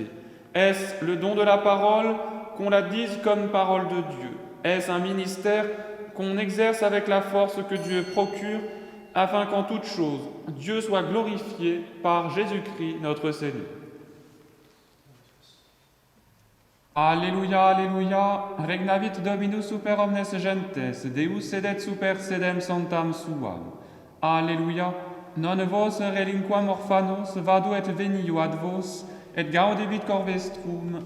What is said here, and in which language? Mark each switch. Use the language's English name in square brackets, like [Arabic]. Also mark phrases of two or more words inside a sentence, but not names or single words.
[French] Est-ce le don de la parole, qu'on la dise comme parole de Dieu? Est-ce un ministère qu'on exerce avec la force que Dieu procure, afin qu'en toute chose, Dieu soit glorifié par Jésus-Christ notre Seigneur? [Latin] Alléluia, Alléluia, regnavit Dominus super omnes gentes, Deus sedet super sedem santam suam. Alléluia, non vos relinquam orphanos, vado et venio ad vos, et gaudebit cor vestrum.